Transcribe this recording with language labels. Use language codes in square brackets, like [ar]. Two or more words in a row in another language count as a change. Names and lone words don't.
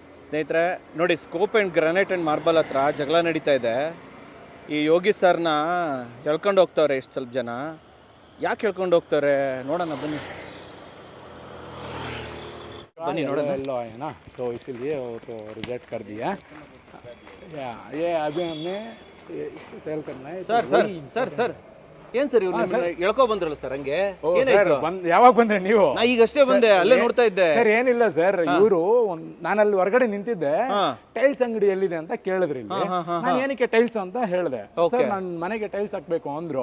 [kn] ಸ್ನೇಹಿತರೆ ನೋಡಿ, ಸ್ಕೋಪ್ ಆ್ಯಂಡ್ ಗ್ರಾನೈಟ್ ಆ್ಯಂಡ್ ಮಾರ್ಬಲ್ ಹತ್ರ ಜಗಳ ನಡೀತಾ ಇದೆ. ಈ ಯೋಗಿ ಸರ್ನ ಎಳ್ಕೊಂಡು ಹೋಗ್ತವ್ರೆ ಎಷ್ಟು ಸ್ವಲ್ಪ ಜನ. ಯಾಕೆ ಎಳ್ಕೊಂಡು ಹೋಗ್ತಾರೆ ನೋಡೋಣ, ಬನ್ನಿ ಬನ್ನಿ ನೋಡ [hi] लो है ना, तो इसीलिए वो तो रिजेक्ट कर दिया। ये अभी हमने इसको सेल करना है। [en] sir sir sir sir [kn] ಏನ್ ಸರ್ ಇವ್ರು ಎಳ್ಕೊ ಬಂದ್ರಲ್ಲ ಸರ್, ಹಂಗೆ ಏನಾಯ್ತು? ಯಾವಾಗ ಬಂದ್ರೆ ನೀವು? ನಾ ಈಗಷ್ಟೇ ಬಂದೆ, ಅಲ್ಲೇ ನೋಡ್ತಾ ಇದ್ದೆ ಸರ್. ಏನಿಲ್ಲ ಸರ್, ಇವರು ನಾನು ಅಲ್ಲಿ ಹೊರಗಡೆ ನಿಂತಿದ್ದೆ, ಟೈಲ್ಸ್ ಅಂಗಡಿ ಎಲ್ಲಿದೆ ಅಂತ ಕೇಳಿದ್ರಿ ಇಲ್ಲಿ. ನಾನು ಏನಕ್ಕೆ ಟೈಲ್ಸ್ ಅಂತ ಹೇಳಿದೆ. ಸರ್ ನಾನು ಮನೆಗೆ ಟೈಲ್ಸ್ ಹಾಕ್ಬೇಕು ಅಂದ್ರು.